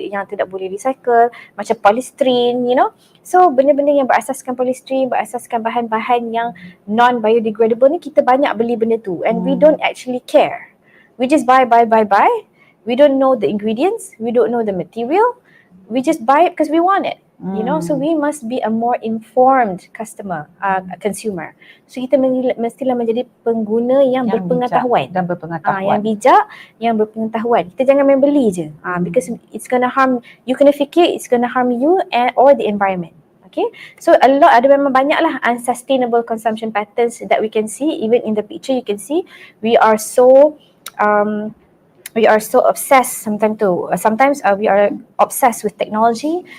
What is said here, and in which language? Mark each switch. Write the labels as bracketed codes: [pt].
[ms] tidak boleh recycle, macam polystyrene, you know. So benda-benda yang berasaskan polystyrene, berasaskan bahan-bahan yang non biodegradable ni, kita banyak beli benda tu, [en] and we don't actually care. We just buy. We don't know the ingredients, we don't know the material, we just buy it because we want it. You know, so we must be a more informed consumer. [ms] So kita mestilah menjadi pengguna yang berpengetahuan dan berpengetahuan. Yang bijak, yang berpengetahuan. Kita jangan main beli je. [en] Because it's gonna harm, you kena fikir it's gonna harm you or the environment. Okay, so [ms] ada memang banyak lah [en] unsustainable consumption patterns that we can see. Even in the picture you can see we are so obsessed sometimes we are obsessed with technology.